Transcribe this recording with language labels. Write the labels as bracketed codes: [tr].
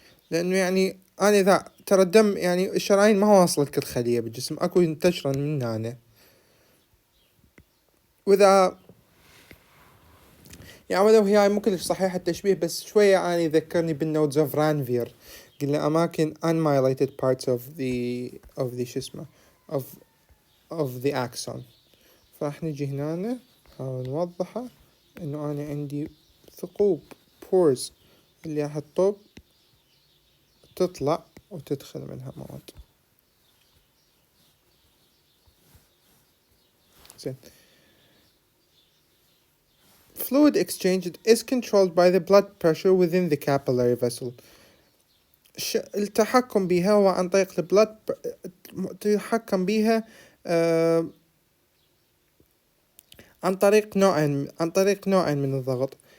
[ar] لأنه يعني أنا إذا ترى الدم، يعني الشرايين ما هو واصلة كل خلية بالجسم، أكو ينتشرن من هنا. وإذا يعني ولو هي مو كلش صحيح التشبيه بس شوية يعني يذكرني بالنودز اوف رانفير. قلنا أماكن [en] unmyelated parts of the [ar] شو اسمه [en] of the axon. [ar] فراح نجي هنا نحاول نوضحه إنه أنا عندي ثقوب pores اللي راح الطب تطلع وتدخل منها مواد. زين. [en] Fluid exchange is controlled by the blood pressure within the capillary vessel. [ar] التحكم بها هو عن طريق البلد تحكم بها عن طريق نوعين من الضغط.